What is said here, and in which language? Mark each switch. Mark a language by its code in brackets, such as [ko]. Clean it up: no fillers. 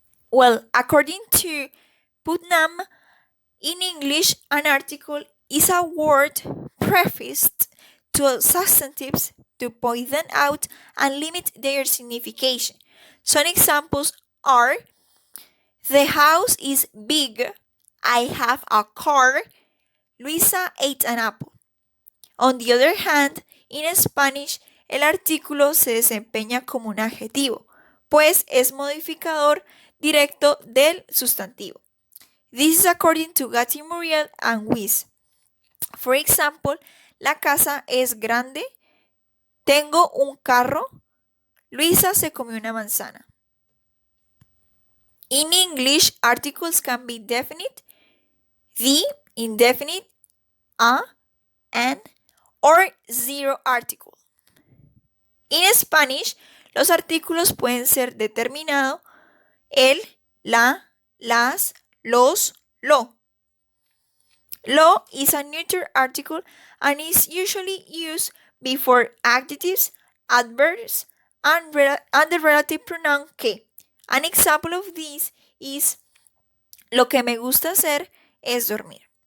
[en] Well, according to Putnam, in English, an article is a word prefixed to substantives to point them out and limit their signification. Some examples are: the house is big, I have a car, Luisa ate an apple. On the other hand, in Spanish, [es] el artículo se desempeña como un adjetivo, pues es modificador directo del sustantivo. [en] This is according to Gatti Muriel and Weiss. For example, [es] la casa es grande, tengo un carro, Luisa se comió una manzana. [en] In English, articles can be definite, the, indefinite, a, an, or zero article. [es] En Spanish, los artículos pueden ser determinado, el, la, las, los, lo. [en] Lo is a neuter article and is usually used before adjectives, adverbs, and the relative pronoun que. An example of this is: [es] lo que me gusta hacer es dormir.